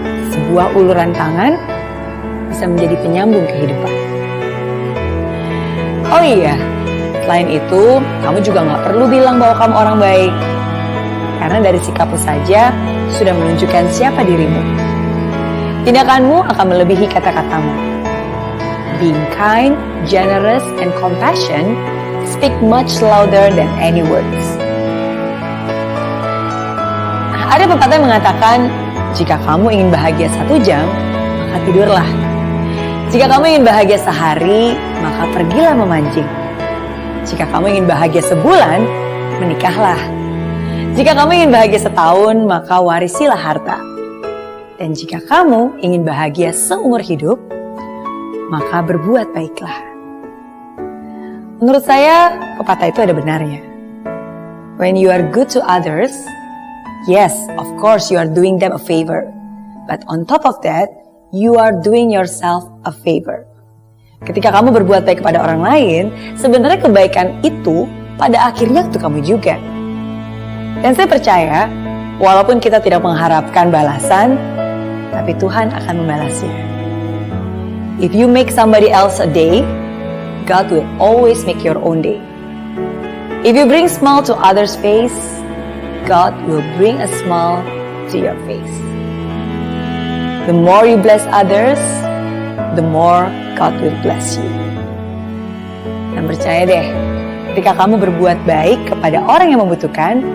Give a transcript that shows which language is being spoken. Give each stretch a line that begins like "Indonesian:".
Indonesian: Sebuah uluran tangan bisa menjadi penyambung kehidupan. Oh iya, selain itu, kamu juga gak perlu bilang bahwa kamu orang baik. Karena dari sikapmu saja sudah menunjukkan siapa dirimu. Tindakanmu akan melebihi kata-katamu.
English: Being kind, generous, and compassion speak much louder than any words.
Indonesian: Ada pepatah yang mengatakan, jika kamu ingin bahagia 1 jam, maka tidurlah. Jika kamu ingin bahagia sehari, maka pergilah memancing. Jika kamu ingin bahagia sebulan, menikahlah. Jika kamu ingin bahagia setahun, maka warisilah harta. Dan jika kamu ingin bahagia seumur hidup, maka berbuat baiklah. Menurut saya, pepatah itu ada benarnya.
English: When you are good to others, yes, of course you are doing them a favor. But on top of that, you are doing yourself a favor.
Indonesian: Ketika kamu berbuat baik kepada orang lain, sebenarnya kebaikan itu pada akhirnya untuk kamu juga. Dan saya percaya, walaupun kita tidak mengharapkan balasan, tapi Tuhan akan membalasnya.
English: If you make somebody else a day, God will always make your own day. If you bring smile to others' face, God will bring a smile to your face. The more you bless others, the more God will bless you.
Indonesian: Dan percaya deh, ketika kamu berbuat baik kepada orang yang membutuhkan,